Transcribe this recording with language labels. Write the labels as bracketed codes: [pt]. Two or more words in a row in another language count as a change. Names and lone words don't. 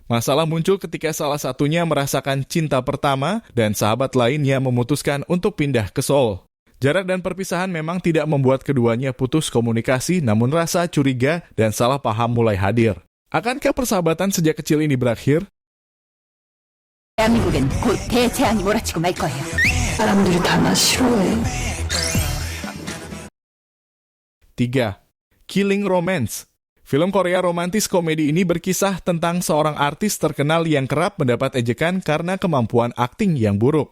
[id] Masalah muncul ketika salah satunya merasakan cinta pertama dan sahabat lainnya memutuskan untuk pindah ke Seoul. Jarak dan perpisahan memang tidak membuat keduanya putus komunikasi, namun rasa curiga dan salah paham mulai hadir. Akankah persahabatan sejak kecil ini berakhir? [ko] 대한민국엔 곧 대재앙이 몰아치고 말 거예요. 사람들이 다 나 싫어해. [id] 3. Killing Romance. Film Korea romantis komedi ini berkisah tentang seorang artis terkenal yang kerap mendapat ejekan karena kemampuan akting yang buruk.